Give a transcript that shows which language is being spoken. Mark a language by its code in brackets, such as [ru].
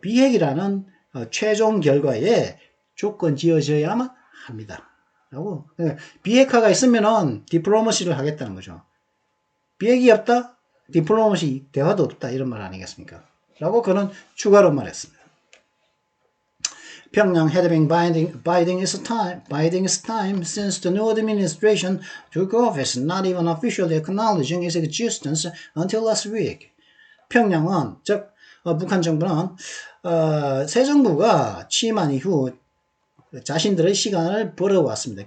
[ko] 비핵이라는 최종 결과에 조건 지어져야만 합니다. 라고. 비핵화가 있으면은 디플로마시를 하겠다는 거죠. 비핵이 없다? 디플로마시 대화도 없다. 이런 말 아니겠습니까? 라고 그는 추가로 말했습니다. [en] Pyongyang had been biding its time since the new administration took office, not even officially acknowledging its existence until last week. [ko] 평양은, 즉 북한 정부는 새 정부가 취임한 이후 자신들의 시간을 벌어왔습니다.